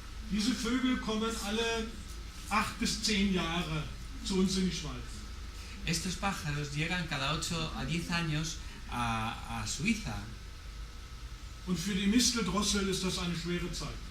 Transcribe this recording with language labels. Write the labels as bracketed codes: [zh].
[de] Diese Vögel kommen alle 8 bis 10 Jahre zu uns in die Schweiz. [es] Estos pájaros llegan cada 8 a 10 años a Suiza, [de] Und für die Misteldrossel ist das eine schwere Zeit.